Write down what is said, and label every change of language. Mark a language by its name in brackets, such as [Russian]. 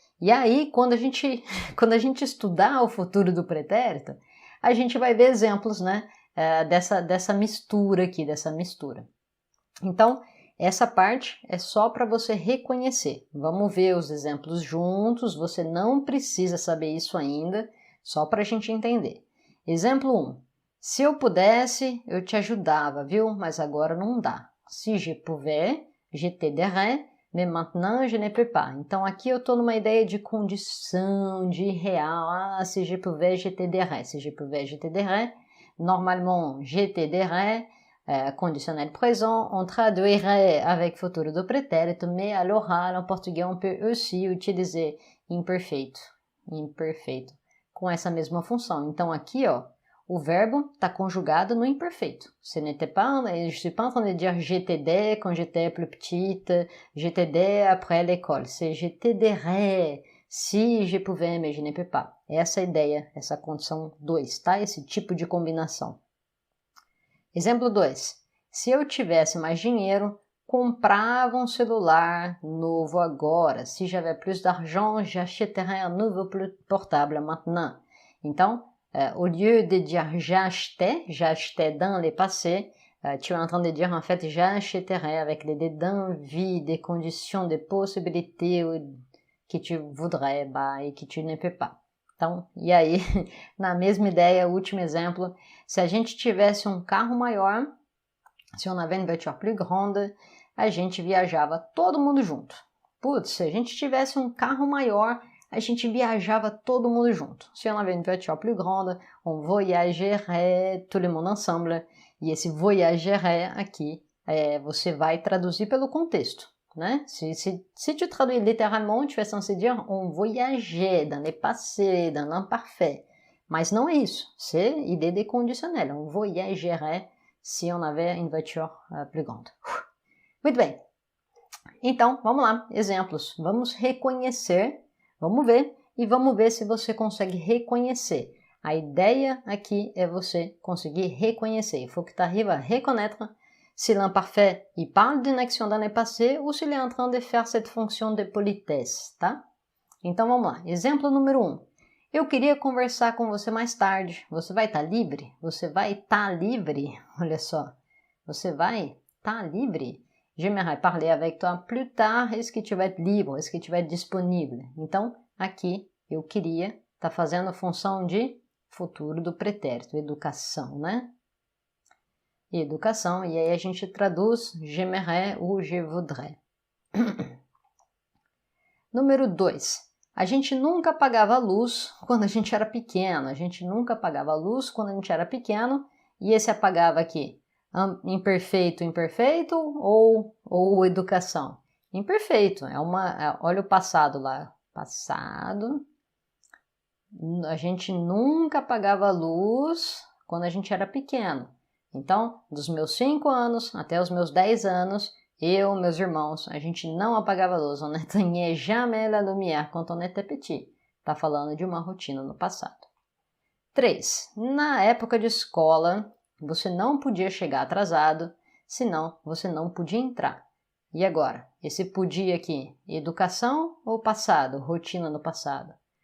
[Portuguese] E aí, quando a gente estudar o futuro do pretérito, a gente vai ver exemplos, né, dessa mistura aqui, dessa mistura. Então, essa parte é só para você reconhecer. Vamos ver os exemplos juntos, você não precisa saber isso ainda, só para a gente entender. Exemplo 1. Se eu pudesse, eu te ajudava, viu? Mas agora não dá. [French] Si je pouvais, je t'aiderais, mais maintenant je ne peux pas. [Portuguese] Então aqui eu estou numa ideia de condição, de real. [French] Si je pouvais, je t'aiderais. Si je pouvais, je t'aiderais. Normalement, je t'aiderais. Conditionnel présent, on traduirait avec futuro do pretérito, mais à l'oral, en português, on peut aussi utiliser imperfeito, [Portuguese] com essa mesma função. Então aqui, ó, o verbo está conjugado no imperfeito. [French] Ce n'était pas, je suis pas en train de dire je t'aidais quand j'étais plus petite, je t'aidais après l'école. C'est je t'aiderais si je pouvais, mais je ne peux pas. [Portuguese] Essa ideia, essa condição 2, tá? Esse tipo de combinação. Exemplo 2. Se eu tivesse mais dinheiro, comprava um celular novo agora. [French] Si j'avais plus d'argent, j'achèterais un nouveau portable maintenant. Então, au lieu de dire j'achetais dans le passé, tu es en train de dire en fait j'achèterais avec les d'envie, des conditions, des possibilités que tu voudrais et que tu ne peux pas. [Portuguese] Então, e aí, na mesma ideia, último exemplo, se a gente tivesse um carro maior, [French] se on avait une voiture plus grande, [Portuguese] a gente viajava todo mundo junto. Putz, se a gente tivesse um carro maior, a gente viajava todo mundo junto. [French] Se on avait une voiture plus grande, on voyagerait tout le monde ensemble. [Portuguese] E esse voyagerait aqui, você vai traduzir pelo contexto. Né? [French] Si tu traduis littéralement, tu es censé dire on voyageait dans le passé, dans l'imparfait. [Portuguese] Mas não é isso, [French] c'est idée de conditionnel. On voyagerait si on avait une voiture plus grande. [Portuguese] Muito bem. Então, vamos lá, exemplos. Vamos reconhecer, vamos ver, e vamos ver se você consegue reconhecer. A ideia aqui é você conseguir reconhecer. [French] Il faut que tu arrives à reconnaître si l'imparfait, il parle d'une action dans le passé ou s'il est en train de faire cette fonction de politesse, tá? [Portuguese] Então vamos lá. Exemplo número 1. Eu queria conversar com você mais tarde. Você vai estar livre? Você vai estar livre? Olha só. Você vai estar livre? [French] J'aimerais parler avec toi plus tard. Est-ce que tu vas être libre? Est-ce que tu vas être disponible? [Portuguese] Então, aqui, eu queria, tá fazendo a função de futuro do pretérito, educação, né? Educação, e aí a gente traduz [French] j'aimerais ou je voudrais. [Portuguese] Número 2. A gente nunca apagava a luz quando a gente era pequeno. A gente nunca apagava a luz quando a gente era pequeno. E esse apagava aqui? Imperfeito, imperfeito ou educação? Imperfeito. Olha o passado lá. Passado. A gente nunca apagava a luz quando a gente era pequeno. Então, dos meus 5 anos até os meus 10 anos, Eu, meus irmãos, a gente não apagava a luz. [French] On n'éteignait jamais la lumière quand on était petit. [Portuguese] Tá falando de uma rotina no passado. 3. Na época de escola, você não podia chegar atrasado, senão você não podia entrar. E agora? Esse podia aqui, educação ou passado? Rotina no passado?